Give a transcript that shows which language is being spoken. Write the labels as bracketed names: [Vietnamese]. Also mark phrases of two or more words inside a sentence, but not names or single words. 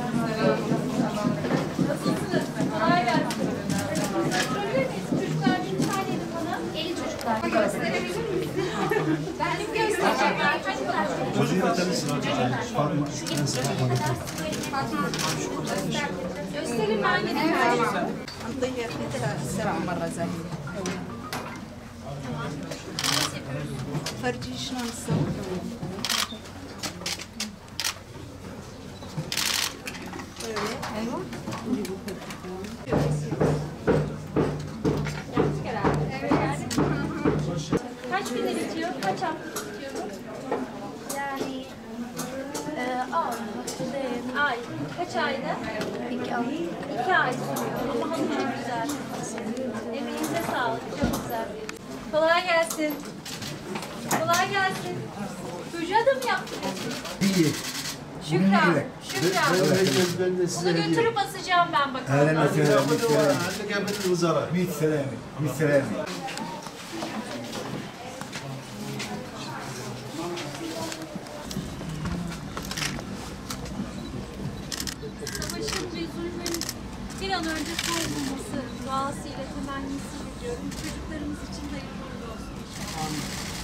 [Turkish] Nasılsınız? Kolay gelsin. Görebilir miyiz? Çocuklar bir tane bana. Eli çocuklar. Gösterebilir misin? Ben de göstereceğim. Gösterin ben gideyim. [Arabic] نطير مثل السبع مرة زي فرجي شلون نسوي ايوه [Turkish] Kaç günde bitiyor? Kaç hafta bitiyor? [Arabic] يعني [Turkish] Ay. Kaç ayda? 2 ay. 2 ay sürüyor. Ama çok güzel. Emeğinize sağlık. Çok güzel. Kolay gelsin. Kolay gelsin. Çocuğa da mı yaptınız? İyi. Şükran. Şükran. Ben de size Bunu götürüp asacağım ben bakalım. [Arabic] اهلا وسهلا 100 سلامة 100 سلامة [Turkish] Savaşın ve zulmün bir an önce son bulması duasıyla, temennisiyle diyorum. Çocuklarımız için hayırlı uğurlu olsun inşallah.